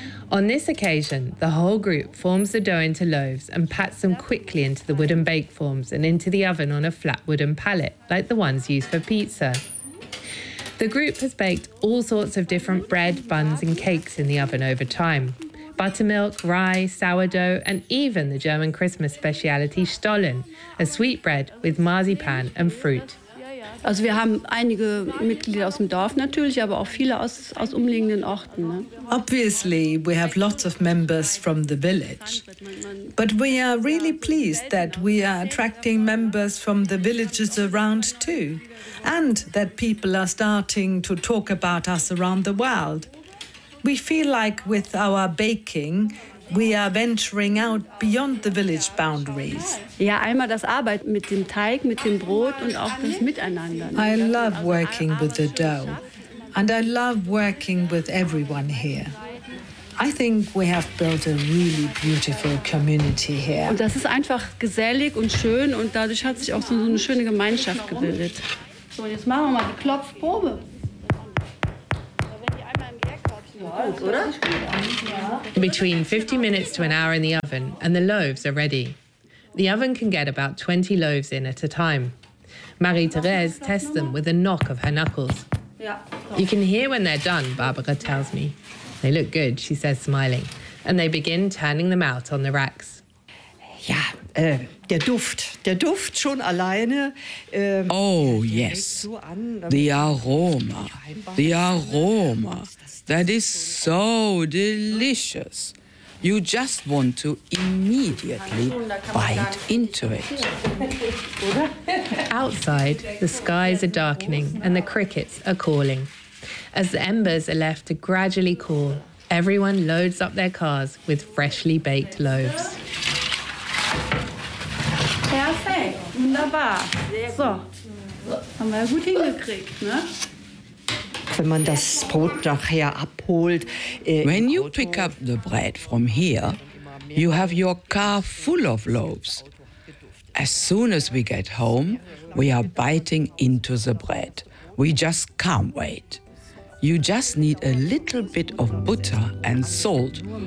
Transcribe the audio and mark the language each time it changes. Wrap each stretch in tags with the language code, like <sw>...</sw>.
<en>On this occasion, the whole group forms the dough into loaves and pats them quickly into the wooden bake forms and into the oven on a flat wooden pallet, like the ones used for pizza. The group has baked all sorts of different bread, buns and cakes in the oven over time. Buttermilk, rye, sourdough and even the German Christmas speciality Stollen, a sweet bread with marzipan and fruit.</en> <de>Also wir haben einige Mitglieder aus dem Dorf natürlich, aber auch viele aus umliegenden Orten. Ne?</de> <en>Obviously, we have lots of members from the village. But we are really pleased that we are attracting members from the villages around too. And that people are starting to talk about us around the world. We feel like with our baking, we are venturing out beyond the village boundaries.</en> <de>Ja, einmal das Arbeiten mit dem Teig, mit dem Brot und auch das Miteinander.</de> <en>I love working with the dough and I love working with everyone here. I think we have built a really beautiful community here.</en> <de>Und das ist einfach gesellig und schön und dadurch hat sich auch so eine schöne Gemeinschaft gebildet. So, und jetzt machen wir mal die Klopfprobe.</de> <en>Between 50 minutes to an hour in the oven, and the loaves are ready. The oven can get about 20 loaves in at a time. Marie-Thérèse tests them with a knock of her knuckles. You can hear when they're done, Barbara tells me. They look good, she says, smiling. And they begin turning them out on the racks.</en> <de>Ja, der Duft schon alleine.</de> <en>Oh, yes, the aroma, the aroma. That is so delicious. You just want to immediately bite into it. Outside, the skies are darkening and the crickets are calling. As the embers are left to gradually cool, everyone loads up their cars with freshly baked loaves.</en> <de>Perfekt, wunderbar. So, haben wir gut hingekriegt, ne? Wenn man das Brot nachher abholt,</de> <en>when you pick up the bread from here, you have your car full of loaves. As soon as we get home, we are biting into the bread. We just can't wait. You just need a little bit of butter and salt.</en>